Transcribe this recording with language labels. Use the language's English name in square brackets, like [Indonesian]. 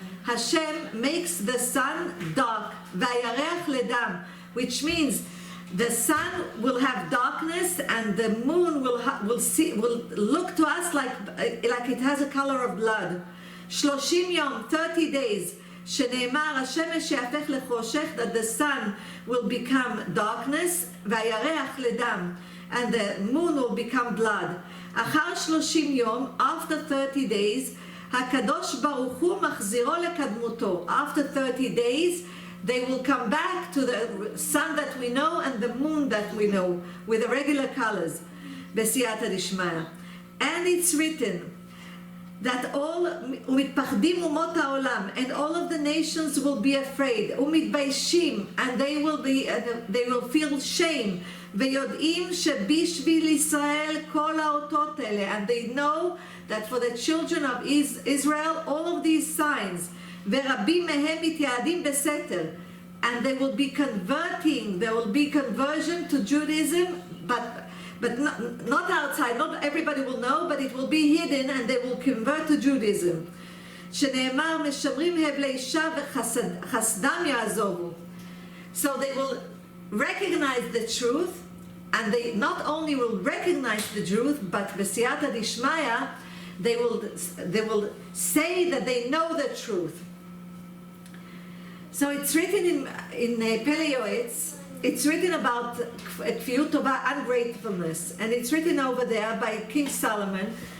[English] Hashem makes the sun dark, [Hebrew] vayareach ledam, [English] which means the sun will have darkness and the moon will look to us like it has a color of blood. 30 yom, 30 days, [Hebrew] שנאמר השמש יהפך לחושך, [English] that the sun will become darkness, [Hebrew] והירח לדם, [English] and the moon will become blood. [Hebrew] אחר 30 יום, [English] after 30 days, [Hebrew] הקדוש ברוך הוא מחזירו לקדמותו. [English] After 30 days, they will come back to the sun that we know and the moon that we know, with the regular colors. [Hebrew] בסייעתא דשמיא. [English] And it's written that all [Hebrew] ומתפחדים אומות העולם, [English] and all of the nations will be afraid, [Hebrew] ומתביישים, [English] and they will feel shame, [Hebrew] ויודעים שבשביל ישראל כל האותות האלה, [English] and they know that for the children of Israel all of these signs, [Hebrew] ורבים מהם מתייעדים בסתר, [English] and they will be converting, there will be conversion to Judaism, but not outside, not everybody will know, but it will be hidden and they will convert to Judaism. [Hebrew] שנאמר משמרים הבלי אישה וחסדם יעזובו. [English] So they will recognize the truth, and they not only will recognize the truth, but [Hebrew] בסייעתא דשמיא, [English] they will say that they know the truth. So it's written in Pele Yoetz. It's written about kfiyut tova, ungratefulness, and it's written over there by King Solomon.